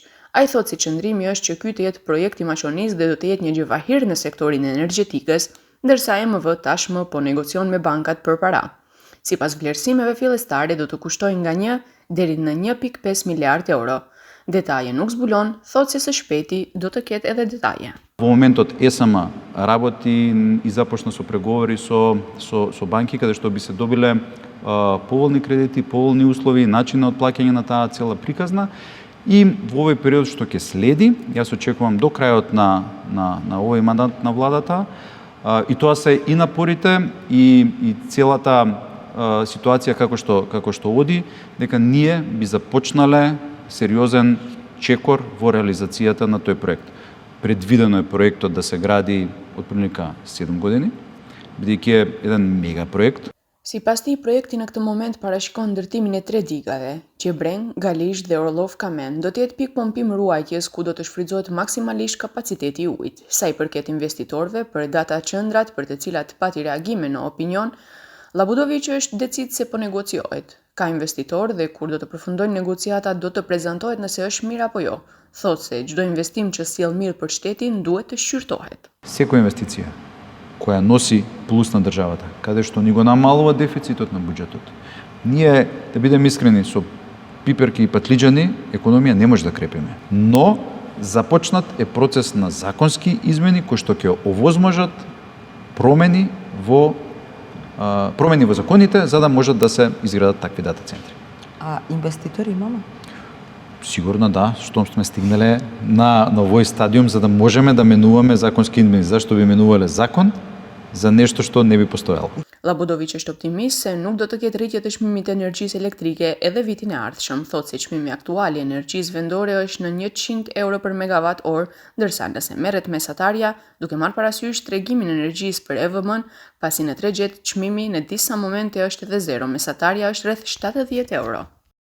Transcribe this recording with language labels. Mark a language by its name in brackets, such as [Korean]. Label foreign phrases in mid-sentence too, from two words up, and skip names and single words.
[Albanian] Ai thotë si qëndrimi është që ky të jetë projekt i maqonisë dhe do të jetë një gjevahir në sektorin e energjetikës, ndërsa EMV tashmë po negocion me bankat për para. Sipas vlerësimeve fillestare do të kushtojnë nga 1 deri në 1.5 miliard euro. Detaje nuk zbulon, thotë se së shpejti do të ketë edhe detaje. [Macedonian] Во моментот ЕСМ работи и започна со преговори со банки каде што би се добиле поволни кредити, поволни услови, начин на отплаќање на таа цела приказна. И во овој период што ќе следи, јас очекувам до крајот на овој мандат на владата, и тоа се и напорите и целата ситуација како што оди, дека ние би започнале сериозен чекор во реализацијата на тој проект. Предвидено е проектот да се гради отприлика 7 години, бидејќи е еден мега проект. [Albanian] Sipas tij, projekti në këtë moment parashikon ndërtimin e 3 digave, Qebren, Galish dhe Orlov Kamen, do të jetë pikë pompim ruajtjes ku do të shfrytëzohet maksimalisht kapaciteti i ujit. Sa i përket investitorëve për data qendrat për të cilat pati reagime në opinion, Labudovic është decid se po negociohet. Ka investitor dhe kur do të përfundojnë negociatat do të prezantohet nëse është mirë apo jo. Thotë se çdo investim që sjell mirë për shtetin duhet të shqyrtohet. [Macedonian] Секоја инвестиција која носи плюс на државата, каде што ни го намалува дефицитот на буџетот. Ние, да бидеме искрени, со пиперки и патлиџани економија не може да крепиме. Но започнат е процес на законски измени кои што ќе овозможат промени во законите за да можат да се изградат такви дата центри. А инвеститори имаме? Сигурно да, што сме стигнале на овој стадиум за да можеме да менуваме законски измени. Зашто би менувале закон за нешто што не би постоело. [Albanian] Labudovic është optimist se nuk do të ketë rritje të çmimit të energjisë elektrike edhe vitin e ardhshëm. Thotë se çmimi aktual i energjisë vendore është në 100 euro për megawatt orë, ndërsa nëse merret mesatarja, duke marrë parasysh tregimin e energjisë për EVM-n, pasi në tregjet çmimi në disa momente është edhe zero, mesatarja është rreth 70 euro.